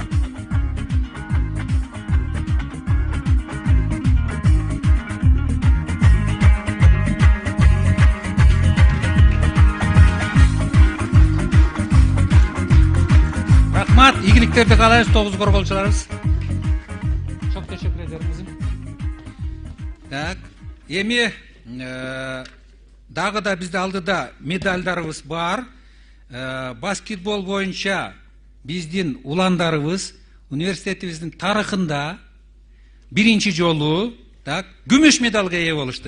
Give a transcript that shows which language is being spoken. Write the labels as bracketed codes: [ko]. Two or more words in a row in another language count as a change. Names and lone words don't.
[ky] Рахмат, ийгиликтерди каалайбыз 9 корголчуларыбыз. [tr] Çok teşekkür ederim kızım. [ky] Так, эми дагы да бизде алдыда медальдарыбыз бар. Баскетбол боюнча биздин уландарыбыз университетибиздин тарыхында биринчи жолу так күмүш медалга ээ болушту.